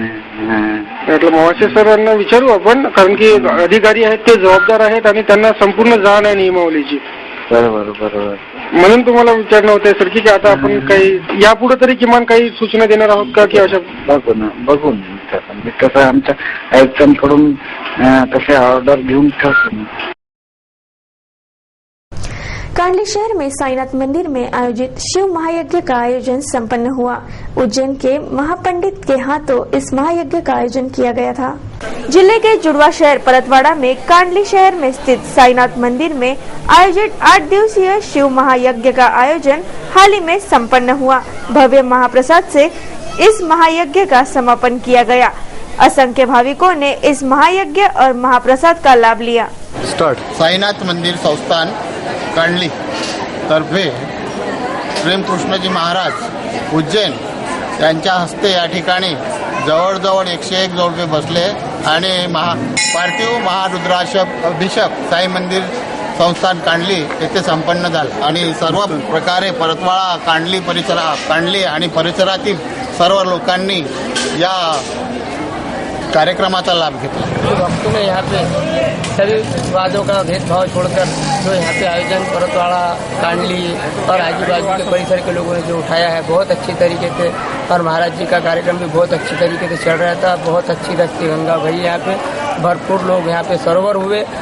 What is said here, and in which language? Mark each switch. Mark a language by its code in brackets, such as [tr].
[mr] म्हटलं मवासे सरांना विचारू आपण, कारण की अधिकारी आहेत ते जबाबदार आहेत आणि त्यांना संपूर्ण जाण आहे नियमावलीची. बरोबर. म्हणून तुम्हाला विचारणं होतं सर की आता आपण काही यापुढे तरी किमान काही सूचना देणार आहोत का, की अशा बघून कसं आमच्या आयुक्तांकडून तसे ऑर्डर घेऊन ठेवतो. [hi] कांडली शहर में साईनाथ मंदिर में आयोजित शिव महायज्ञ का आयोजन संपन्न हुआ। उज्जैन के महापंडित के हाथों इस महायज्ञ का आयोजन किया गया था। जिले के जुड़वा शहर परतवाड़ा में कांडली शहर में स्थित साईनाथ मंदिर में आयोजित 8 दिवसीय शिव महायज्ञ का आयोजन हाल ही में संपन्न हुआ। भव्य महाप्रसाद से इस महायज्ञ का समापन किया गया। असंख्य भाविकों ने इस महायज्ञ और महाप्रसाद का लाभ लिया। [mr] साईनाथ मंदिर संस्थान कांडली तर्फे प्रेमकृष्णजी महाराज उज्जैन यांच्या हस्ते या ठिकाणी जवळजवळ 101 जोडपे बसले आणि पार्थिव महारुद्राभिषेक साई मंदिर संस्थान कांडली येथे संपन्न झाला आणि सर्व प्रकारे परतवाडा कांडली आणि परिसरातील सर्व लोकांनी या कार्यक्रमाचा लाभ घेतला। [hi] भक्तों ने यहाँ पे सभी वादों का भेदभाव छोड़कर जो यहाँ पे आयोजन परतवाड़ा कांडली और आजू बाजू के परिसर के लोगों ने जो उठाया है बहुत अच्छी तरीके से, और महाराज जी का कार्यक्रम भी बहुत अच्छी तरीके से चल रहा था। बहुत अच्छी रस्ती गंगा भई यहाँ पे, भरपूर लोग यहाँ पे सरोवर हुए।